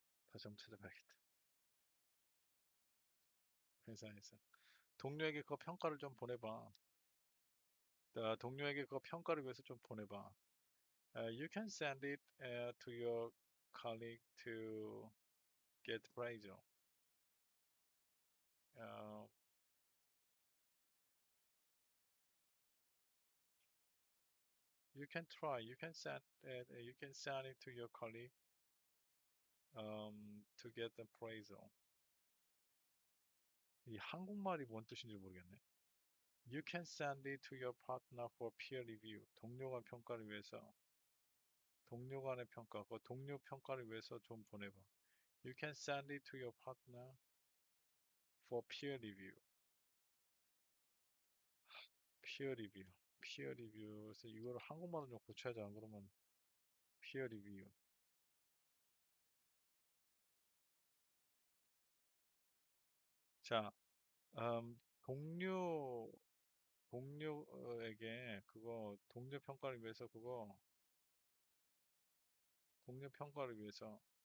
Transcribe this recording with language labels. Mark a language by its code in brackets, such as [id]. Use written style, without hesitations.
[ko] 다시 한번 찾아봐야겠다. 회사에서. 동료에게 그 평가를 좀 보내봐. 동료에게 그 평가를 위해서 좀 보내봐. [en] You can send it to your colleague to get praise. Uh, you can try. You can send it to your colleague to get the praise. [ko] 이 한국말이 뭔 뜻인지 모르겠네. [en] You can send it to your partner for peer review. [ko] 동료 간 평가를 위해서. 동료 간의 평가. 그 동료 평가를 위해서 좀 보내봐. [en] You can send it to your partner for peer review. peer review. [ko] peer review에서 이거를 한국말로 좀 고쳐야지 안 그러면 peer review. 자, 동료에게 그거 동료 평가를 위해서 동료 평가를 위해서